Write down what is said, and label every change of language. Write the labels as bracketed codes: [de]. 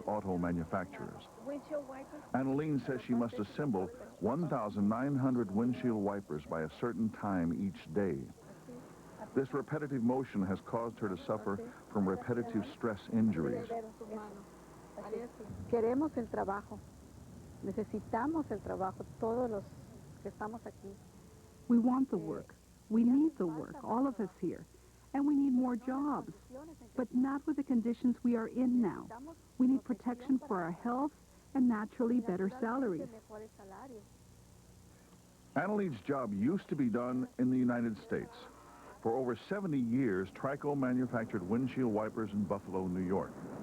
[en] auto manufacturers. Windshield wipers? Annalene says she must assemble 1,900 windshield wipers by a certain time each day. This repetitive motion has caused her to suffer from repetitive stress injuries. [es] Queremos el trabajo. Necesitamos el trabajo, todos los que estamos aquí. [en] We want the work. We need the work, all of us here. And we need more jobs, but not with the conditions we are in now. We need protection for our health and naturally better salaries. Annalene's job used to be done in the United States. For over 70 years, Trico manufactured windshield wipers in Buffalo, New York.